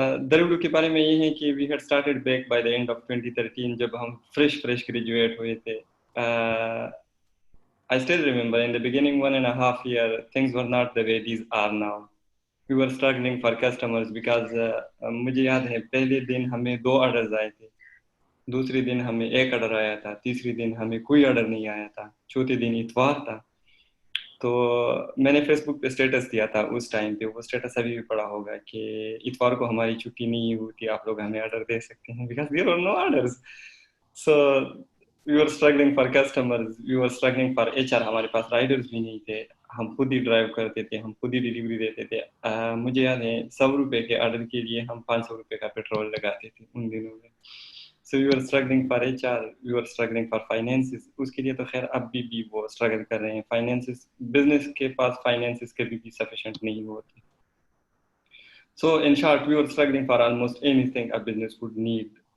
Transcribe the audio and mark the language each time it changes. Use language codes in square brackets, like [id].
[ur] Daribulu کے بارے میں یہ ہے کہ [en] we had started back by the end of 2013 [ur] جب ہم [en] fresh graduate [ur] ہوئے تھے. [en] I still remember in the beginning 1.5 year things were not the way these are now. We were struggling for customers because [ur] مجھے یاد ہے پہلے دن ہمیں 2 orders آئے تھے, دوسری دن ہمیں 1 آرڈر آیا تھا, تیسری دن ہمیں کوئی آرڈر نہیں آیا تھا, چوتھے دن اتوار تھا. تو میں نے فیس بک پہ اسٹیٹس دیا تھا اس ٹائم پہ, وہ اسٹیٹس ابھی بھی پڑا ہوگا کہ اتوار کو ہماری چھٹی نہیں ہوتی, آپ لوگ ہمیں آرڈر دے سکتے ہیں [en] because there were no orders. So we were struggling for customers, we were struggling for HR. [ur] ہمارے پاس رائڈرز بھی نہیں تھے, ہم خود ہی ڈرائیو کرتے تھے, ہم خود ہی ڈیلیوری دیتے تھے. مجھے یاد ہے 100 روپے کے آرڈر کے لیے ہم 500 روپے کا پیٹرول لگاتے تھے ان دنوں میں. [en] So we were struggling for HR, we were struggling for finances. [ur] اس کے لیے تو خیر اب بھی وہ اسٹرگل کر رہے ہیں. فائنینسز, بزنس کے پاس فائنینسز کبھی بھی سفیشینٹ نہیں ہوتے. [en] So in short, we were struggling for almost anything a business would need.